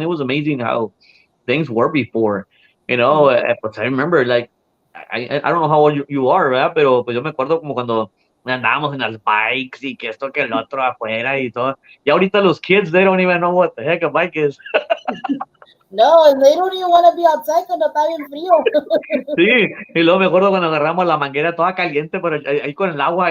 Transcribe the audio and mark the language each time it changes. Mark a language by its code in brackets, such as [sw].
[en] It was amazing how things were before, [es] pues [en] I remember, like, I don't know how old you are, [es] ¿verdad? Pero pues yo me acuerdo como cuando andábamos en las bikes y que esto que el otro afuera y todo. Y ahorita los [en] kids, they don't even know what the heck a bike is. No, and they don't even want to be outside [es] cuando está bien frío. Sí, y luego me acuerdo cuando agarramos la manguera toda caliente, pero ahí con el agua.